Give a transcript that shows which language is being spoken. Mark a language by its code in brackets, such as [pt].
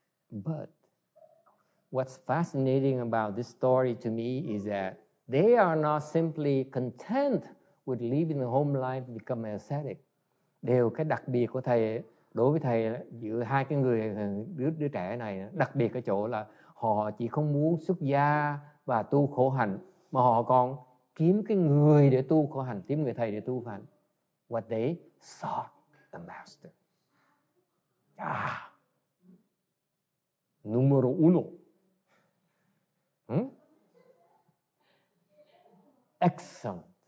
[en] But what's fascinating about this story to me is that they are not simply content with living the home life, become ascetic. [vi] Cái đặc biệt của thầy, đối với thầy giữa hai cái đứa trẻ này, đặc biệt ở chỗ là họ chỉ không muốn xuất gia và tu khổ hạnh, mà họ còn kiếm cái người để tu khổ hạnh, kiếm người thầy để tu khổ hạnh. [en] What they sought the master. Numero uno. Excellent.